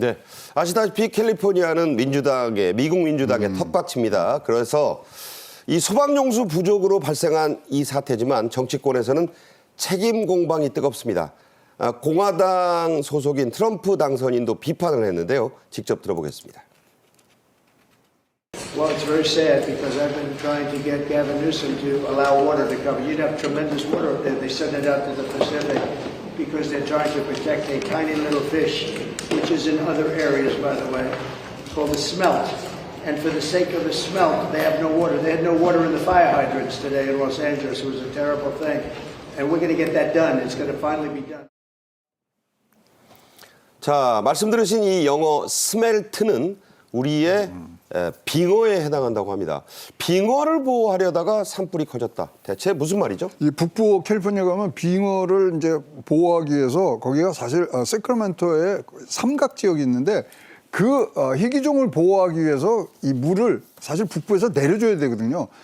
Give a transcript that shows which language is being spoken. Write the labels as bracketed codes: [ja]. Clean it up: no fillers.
[ko] 네, 아시다시피 캘리포니아는 미국 민주당의 텃밭입니다. 그래서 이 소방용수 부족으로 발생한 이 사태지만 정치권에서는 책임 공방이 뜨겁습니다. 공화당 소속인 트럼프 당선인도 비판을 했는데요. 직접 들어보겠습니다. [en] Well, it's very sad because I've been trying to get Gavin Newsom to allow water to come. You'd have tremendous water up there. They send it out to the Pacific because they're trying to protect a tiny little fish, which is in other areas, by the way, called the smelt. And for the sake of the smelt, they have no water. They had no water in the fire hydrants today in Los Angeles. It was a terrible thing. And we're going to get that done. It's going to finally be done. [ko] 자, 말씀 들으신 이 영어 스멜트는 우리의 빙어에 해당한다고 합니다. 빙어를 보호하려다가 산불이 커졌다. 대체 무슨 말이죠? 이 북부 캘리포니아 가면 빙어를 이제 보호하기 위해서 거기가 사실 세크라멘토에 삼각 지역이 있는데 그 희귀종을 보호하기 위해서 이 물을 사실 북부에서 내려줘야 되거든요.